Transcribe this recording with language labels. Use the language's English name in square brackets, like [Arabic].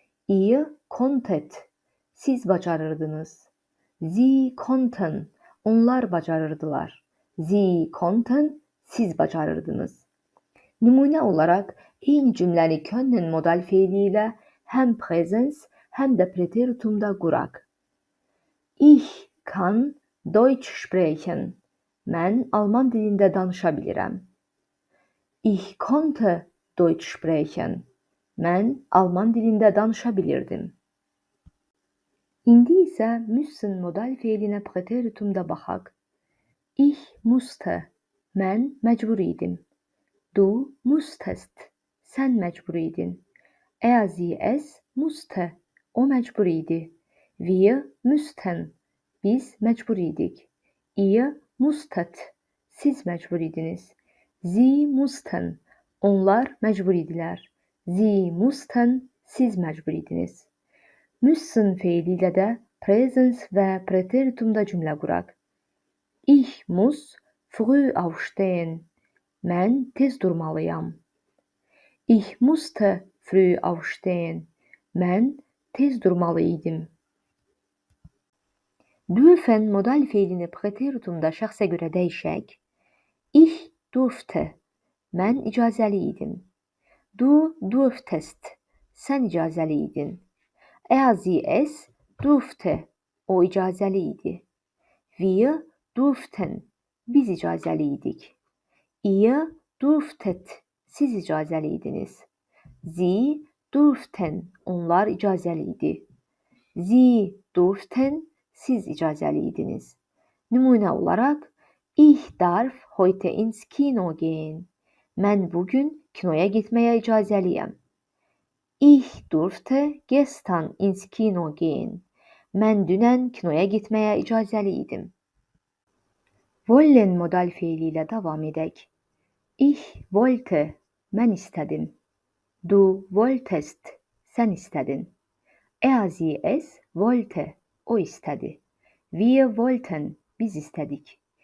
[German] Ihr konntet. [Azerbaijani] Siz bacarırdınız. [German] Sie konnten. [Azerbaijani] Onlar bacarırdılar. [German] Sie konnten. [Azerbaijani] Siz bacarırdınız. Nümunə olaraq eyni cümləni können modal feili ilə həm presens, həm də preteritumda quraq. [German] Ich kann Deutsch sprechen. [Azerbaijani] Mən Alman dilində danışa bilirəm. [German] Ich konnte Deutsch sprechen. [Azerbaijani] Mən Alman dilində danışa bilirdim. İndi isə müssen modal feilinə preteritumda baxaq. [German] Ich musste. [Azerbaijani] Mən məcbur idim. [German] Du musstest. [Azerbaijani] Sən məcbur idin. [German] Er, sie, es musste. [Azerbaijani] O məcbur idi. [German] Wir müssten. [Azerbaijani] Biz məcbur idik. [German] Ihr musstet. [Azerbaijani] Siz məcbur idiniz. [German] Sie mussten. [Azerbaijani] Onlar məcbur idilər. [German] Sie mussten. [Azerbaijani] Siz məcbur idiniz. Müssen feili ilə də presens və preteritumda cümlə quraq. [German] Ich muss früh aufstehen. [Azerbaijani] Mən tez durmalıyam. [German] Ich musste früh aufstehen. [Azerbaijani] Mən tez durmalı idim. Dürfen modal feilini preteritumda şəxsə görə dəyişək. [German] Ich durfte. [Azerbaijani] Mən icazəli idim. [German] Du durftest. [Azerbaijani] Sən icazəli idin. [German] Er, sie, es durfte. [Azerbaijani] O icazəli idi. [German] Wir durften. [Azerbaijani] Biz icazəli idik. [German] Ihr durftet. [Azerbaijani] Siz icazəli idiniz. [German] Sie durften. [Azerbaijani] Onlar icazəli idi. [German] Sie durften. [Azerbaijani] Siz icazəli idiniz. Nümunə olaraq, [German] ich darf heute ins Kino gehen. [Azerbaijani] Mən bugün kinoya getməyə icazəliyəm. [German] Ich durfte gestern ins Kino gehen. [Azerbaijani] Mən dünən kinoya getməyə icazəli idim. Wollen modal feili ilə davam edək. [German] Ich wollte. [Azerbaijani] Mən istədim. [German] Du wolltest. [Azerbaijani] Sən istədin. [German] Er, sie, es wollte. [Azerbaijani] O istədi. [German] Wir wollten. [Azerbaijani] Biz istədik.